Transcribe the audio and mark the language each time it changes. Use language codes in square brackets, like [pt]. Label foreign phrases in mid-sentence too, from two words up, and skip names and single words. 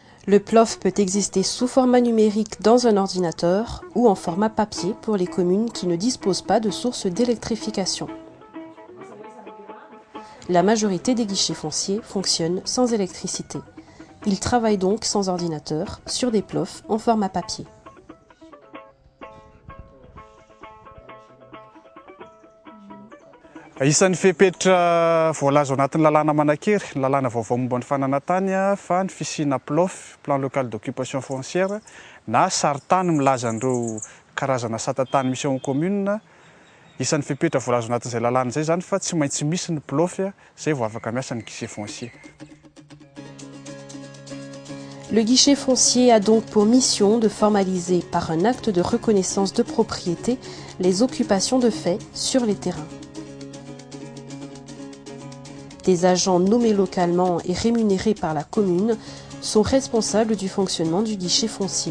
[fr] Le PLOF peut exister sous format numérique dans un ordinateur ou en format papier pour les communes qui ne disposent pas de source d'électrification. La majorité des guichets fonciers fonctionnent sans électricité. Ils travaillent donc sans ordinateur sur des PLOF en format papier. [mg] Isan'ny fepetra voalaza ao anatin'ny lalàna Manakery, ny lalàna vaovao momba ny fananantany fa ny fisiana PLOF, [fr] plan local d'occupation foncière, [mg] na saritany milaza an'ireo karazana satatany misy ao commune. Isan'ny fepetra voalaza ao anatin'izay lalàna izay zany fa tsy maintsy misy ny PLOF zay vao afaka miasa ny [fr] guichet foncier. Le guichet foncier a donc pour mission de formaliser par un acte de reconnaissance de propriété les occupations de fait sur les terrains. Des agents nommés localement et rémunérés par la commune sont responsables du fonctionnement du guichet foncier.